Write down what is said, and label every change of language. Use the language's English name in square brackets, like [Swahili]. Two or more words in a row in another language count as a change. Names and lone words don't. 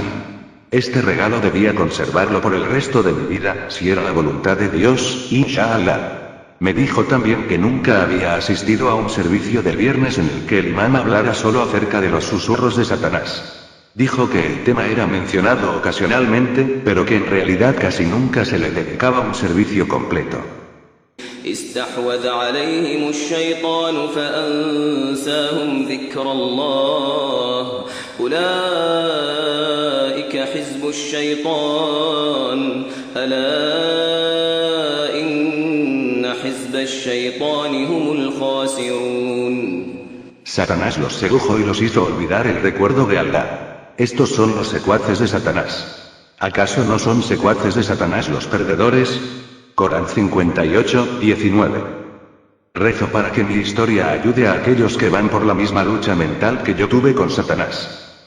[Spanish] Este regalo debía conservarlo por el resto de mi vida, si era la voluntad de Dios, inshallah. Me dijo también que nunca había asistido a un servicio del viernes en el que el imán hablara solo acerca de los susurros de Satanás. Dijo que el tema era mencionado ocasionalmente, pero que en realidad casi nunca se le dedicaba un servicio completo. [Arabic] استحوذ عليهم الشيطان فأنساهم ذكر الله أولئك حزب الشيطان ألا إن حزب الشيطان هم الخاسرون. [Spanish] Satanás los sedujo y los hizo olvidar el recuerdo de Allah. Estos son los secuaces de Satanás. ¿Acaso no son secuaces de Satanás los perdedores? Corán 58:19. Rezo para que mi historia ayude a aquellos que van por la misma lucha mental que yo tuve con Satanás.